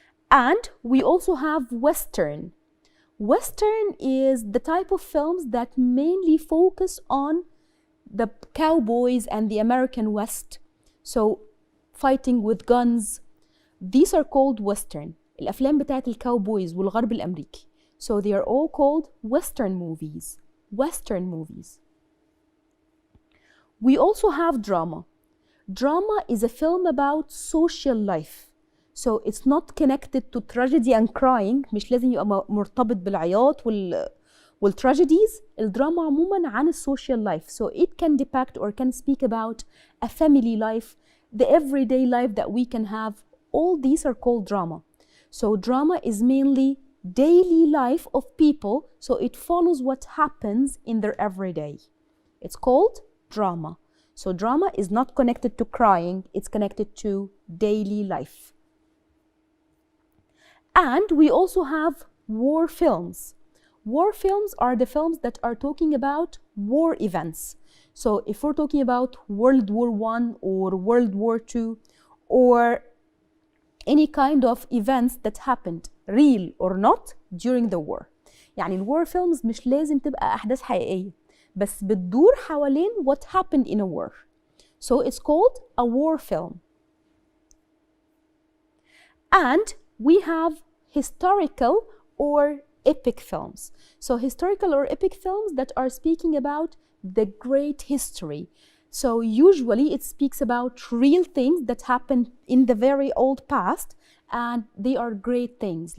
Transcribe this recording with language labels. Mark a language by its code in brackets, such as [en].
[en] And we also have Western. Western is the type of films that mainly focus on the cowboys and the American West. So fighting with guns. These are called Western. [ar] الأفلام بتاعت الكاوبويز والغرب الأمريكي. [en] So they are all called Western movies. Western movies. We also have drama. Drama is a film about social life. So it's not connected to tragedy and crying. [ar] مش لازم يبقى مرتبط بالعياط والtragedies الدراما عموما عن السوشيال لايف. [en] So it can depict or can speak about a family life, the everyday life that we can have. All these are called drama. So drama is mainly daily life of people, so it follows what happens in their everyday. It's called drama. So drama is not connected to crying, it's connected to daily life. And we also have war films. War films are the films that are talking about war events. So if we're talking about World War I or World War II or any kind of events that happened, real or not, during the war. [ar] يعني الوار films مش لازم تبقى أحداث حقيقية، بس بتدور حوالين [en] what happened in a war. So it's called a war film. And we have historical or epic films. So historical or epic films that are speaking about the great history. So usually it speaks about real things that happened in the very old past, and they are great things.